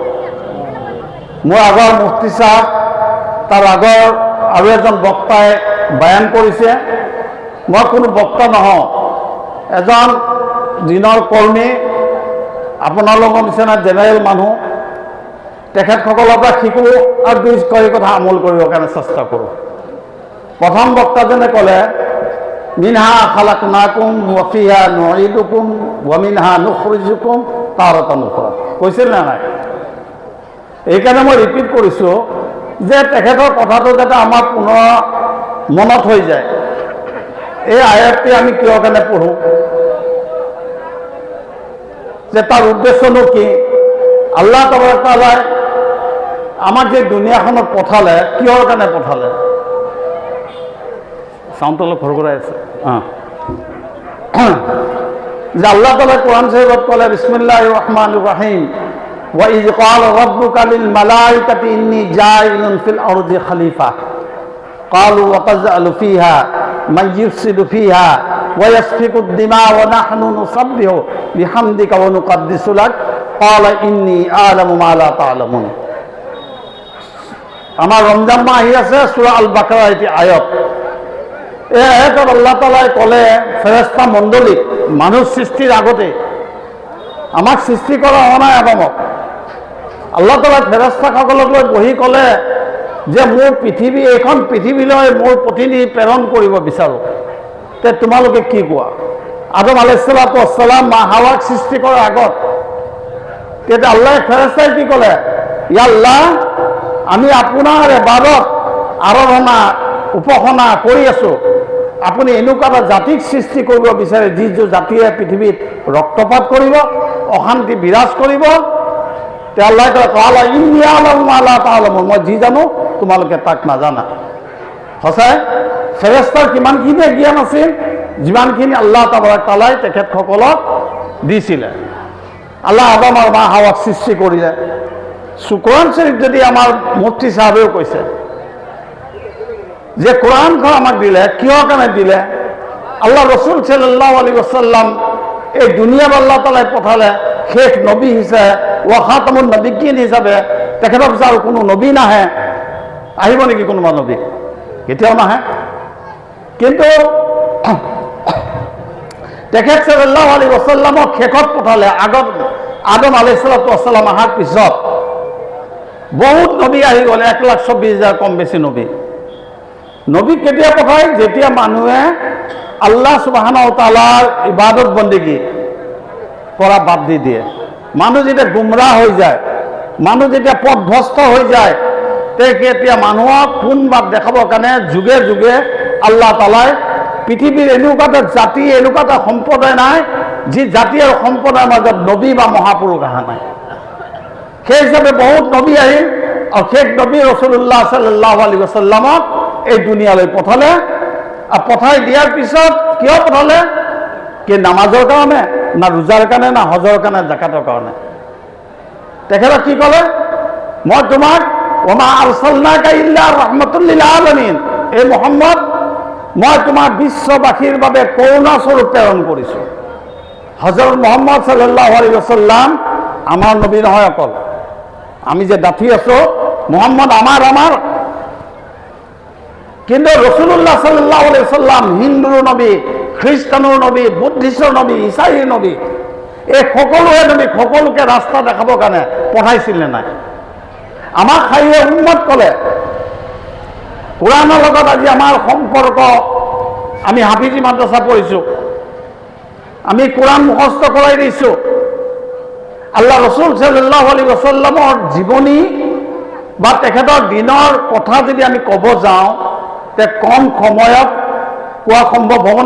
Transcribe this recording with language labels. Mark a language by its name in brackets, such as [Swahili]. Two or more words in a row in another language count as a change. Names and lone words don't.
[Assamese] মোৰ আগৰ মুফতি সাহেব, তাৰ আগৰ আৰু এজন বক্তাই বয়ান কৰিছে, মই কোনো বক্তা নহওঁ, এজন দিনৰ কৰ্মী, আপোনালোকৰ নিচিনা জেনেৰেল মানুহ। তেখেতসকলৰ পৰা শিকোঁ আৰু দুই চাৰি কথা আমল কৰিবৰ কাৰণে চেষ্টা কৰোঁ। প্ৰথম বক্তাজনে ক'লে, [Arabic] منها خلقناكم وفيها نعيدكم ومنها نخرجكم تارة أخرى. [Assamese] কৈছিল নে নাই? এইকাৰণে মই ৰিপিট কৰিছোঁ যে তেখেতৰ কথাটো যাতে আমাৰ পুনৰ মনত হৈ যায়। এই আয়াতটি আমি কিয় কাৰণে পঢ়োঁ, যে তাৰ উদ্দেশ্যনো কি? আল্লাহ তাবাৰাক তাআলাই আমাক যে দুনিয়াখনত পঠালে, কিহৰ কাৰণে পঠালে? চাউণ্ডটো অলপ ঘৰঘৰাই আছে। যে আল্লাহ তাআলাই কোৰআন শৰীফত ক'লে, [Arabic] بسم الله الرحمن الرحيم, وإذ قال ربك للملائكة إني جاعل في الأرض خليفة قالوا أتجعل فيها من يفسد فيها ويسفك الدماء ونحن نسبح بحمدك ونقدس لك قال إني أعلم ما لا تعلمون. [Assamese] আমাৰ ৰমজান মাহ আহি আছে, সূৰা আল বাকাৰা এটি আয়াত। এই আয়াতত আল্লাহ তাআলাই ক'লে ফেৰেশতা মণ্ডলীক মানুহ সৃষ্টিৰ আগতে, আমাক সৃষ্টি কৰা হোৱা নাই আদমক। আল্লাহ তাআলাই ফেৰেশতাসকলক লৈ বহি ক'লে যে মোৰ পৃথিৱী, এইখন পৃথিৱীলৈ মোৰ প্ৰতিনিধি প্ৰেৰণ কৰিব বিচাৰোঁ, তে তোমালোকে কি কোৱা? আদম [Arabic] عليه الصلاة والسلام [Assamese] মা হাৱাক সৃষ্টি কৰাৰ আগত তেতিয়া আল্লাহ ফেৰেশতাই কি ক'লে, ইয়া আল্লাহ, আমি আপোনাৰ ইবাদত আৰাধনা উপাসনা কৰি আছোঁ, আপুনি এনেকুৱা এটা জাতিক সৃষ্টি কৰিব বিচাৰে যি জাতিয়ে পৃথিৱীত ৰক্তপাত কৰিব, অশান্তি বিৰাজ কৰিব। তে আল্লাহ ক'লে [Arabic] إني أعلم ما لا تعلمون, [Assamese] মই যি জানো তোমালোকে তাক নাজানা। সঁচাই ফেৰেশতাৰ কিমানখিনি জ্ঞান আছিল, যিমানখিনি আল্লাহ তাআলাই তেখেতসকলক দিছিলে। আল্লাহ আদম আৰু মা হাৱাক সৃষ্টি কৰিলে। কোৰাণ শৰীফ যদি আমাৰ মুফতি চাহাবেও কৈছে যে কোৰাণখন আমাক দিলে কিহৰ কাৰণে দিলে? আল্লাহ ৰসুল [Arabic] صلى الله عليه وسلم [Assamese] এই দুনিয়াত আল্লাহ তাআলাই পঠালে শেষ নবী হিচাপে, [Arabic] وخاتم النبيين হিচাপে। [Assamese] তেখেতৰ পিছত আৰু কোনো নবী নাহে, আহিব নেকি কোনোবা নবী? কেতিয়াও নাহে। কিন্তু তেখেত [Arabic] صلى الله عليه وسلم [Assamese] শেষত পঠালে। আগত আদম [Arabic] عليه الصلاة والسلام [Assamese] অহাৰ পিছত বহুত নবী আহি গ'ল, 1,24,000 কম বেছি নবী। নবী কেতিয়া পঠায়? যেতিয়া মানুহে আল্লাহ সুবহানাহু ওয়া তাআলাৰ ইবাদত বন্দেগী কৰা বাদ দি দিয়ে, মানুহ যেতিয়া গুমৰাহ হৈ যায়, মানুহ যেতিয়া পথভ্ৰষ্ট হৈ যায়, তেতিয়া মানুহক কোন বাট দেখাবৰ কাৰণে যুগে যুগে আল্লাহ তাআলাই পৃথিৱীৰ এনেকুৱা এটা জাতি, এনেকুৱা এটা সম্প্ৰদায় নাই যি জাতি আৰু সম্প্ৰদায়ৰ মাজত নবী বা মহাপুৰুষ অহা নাই। সেই হিচাপে বহুত নবী আহিল আৰু শেষ নবী ৰাসূলুল্লাহ [Arabic] صلى الله عليه وسلم [Assamese] এই দুনিয়ালৈ পঠালে। আৰু পঠাই দিয়াৰ পিছত কিয় পঠালে? কি নামাজৰ কাৰণে, না ৰোজাৰ কাৰণে, না হজৰ কাৰণে, জাকাতৰ কাৰণে? তেখেতক কি ক'লে? মই তোমাক [Arabic] وما أرسلناك إلا رحمة للعالمين, [Assamese] এই মুহাম্মদ, মই তোমাক বিশ্ববাসীৰ বাবে কৰোণা স্বৰূপ প্ৰেৰণ কৰিছোঁ। হযৰত মুহাম্মদ [Arabic] صلى الله عليه وسلم [Assamese] আমাৰ নবী নহয় অকল। আমি যে ডাঠি আছোঁ, মুহাম্মদ আমাৰ। কিন্তু ৰাসূলুল্লাহ [Arabic] صلى الله عليه وسلم [Assamese] হিন্দুৰ নবী, খ্ৰীষ্টানৰ নবী, বুদ্ধিষ্টৰ নবী, ঈসাইৰ নবী, এই সকলোৱে নবী, সকলোকে ৰাস্তা দেখাবৰ কাৰণে পঠাইছিল নে নাই? আমাক খাইয়ে উম্মত ক'লে। কোৰাণৰ লগত আজি আমাৰ সম্পৰ্ক, আমি হাফিজি মাদ্ৰাছা পঢ়িছোঁ, আমি কোৰাণ মুখস্থ কৰাই দিছোঁ। আল্লাহ ৰসুল [Arabic] صلى الله عليه وسلم [Assamese] জীৱনী বা তেখেতৰ দিনৰ কথা যদি আমি ক'ব যাওঁ, তে কম সময়ত কোৱা সম্ভৱ হ'বনে?